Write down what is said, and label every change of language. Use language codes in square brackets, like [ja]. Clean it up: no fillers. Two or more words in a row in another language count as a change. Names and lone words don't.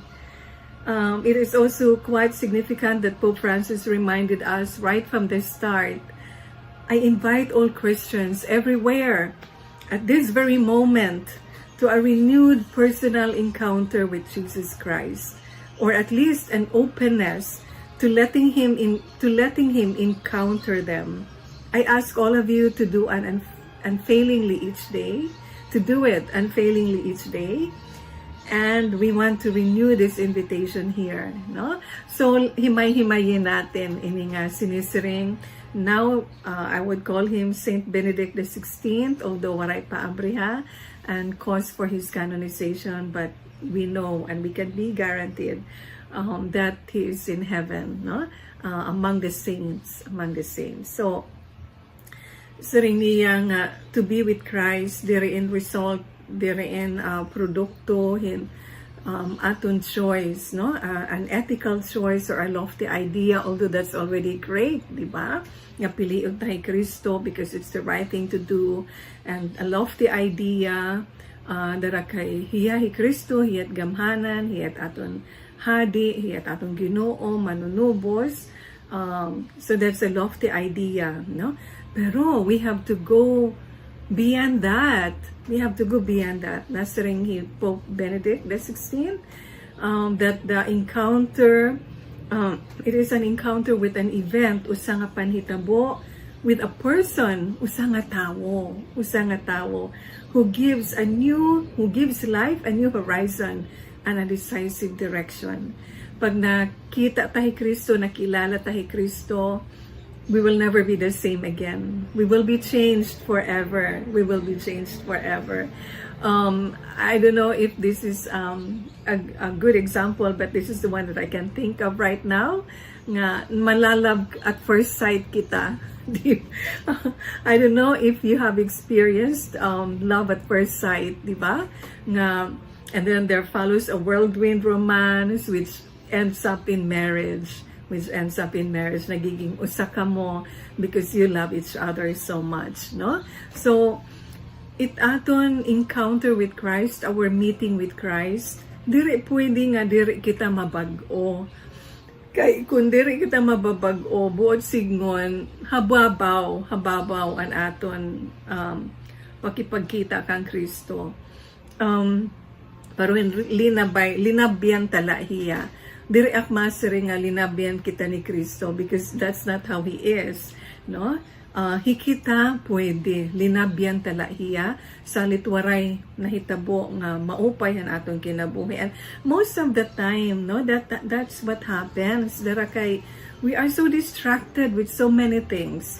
[en] It is also quite significant that Pope Francis reminded us right from the start, I invite all Christians everywhere at this very moment to a renewed personal encounter with Jesus Christ, or at least an openness to letting him encounter them. I ask all of you to do unfailingly each day, to do it unfailingly each day, and we want to renew this invitation here, no? [war] So himay-himayin natin ini nga sinisiring. [en] Now, I would call him Saint Benedict the 16th, although [war] waray pa abriha [en] and cause for his canonization, but we know and we can be guaranteed that he is in heaven, no? Among the saints. So, [war] siring niya nga, [en] to be with Christ, therein result, therein produkto, aton choice, no? An ethical choice or a lofty idea, although that's already great, [war] di ba? Nga piliun tayo Kristo [en] because it's the right thing to do, and a lofty idea, [war] dara kay hiya hi Kristo, hiyat gamhanan, hiyat aton hadi, hiyat aton Ginoo, manunubos. [en] So that's a lofty idea, no? Pero we have to go beyond that. We have to go beyond that. [war] Nasiring hi [en] Pope Benedict the 16th, that the encounter, it is an encounter with an event, [war] usa nga panhitabo, [en] with a person, [war] usa nga tawo, [en] who gives life a new horizon and a decisive direction. [war] Pag nakita tayo Kristo, nakilala tayo Kristo, [en] we will never be the same again. We will be changed forever. I don't know if this is a good example, but this is the one that I can think of right now. [war] Nga malalab [en] at first sight [war] kita. [en] I don't know if you have experienced love at first sight, [war] di ba? Nga, [en] and then there follows a whirlwind romance which ends up in marriage. [war] Nagiging usa ka mo [en] because you love each other so much, [war] no? [en] So, [war] it aton [en] encounter with Christ, our meeting with Christ, [war] diri pwede nga diri kita mabag-o. Kay kung diri kita mababag-o, buot signon, hababaw ang aton pakipagkita kang Kristo. Pero linabyan tala hiya. Diri akmasiri nga linabyan kita ni Kristo because that's not how He is, no? Hikita pwede linabyan tala hiya salit waray nahitabo nga maupay ang atong kinabuhi. [en] And most of the time, no, that's what happens. We are so distracted with so many things.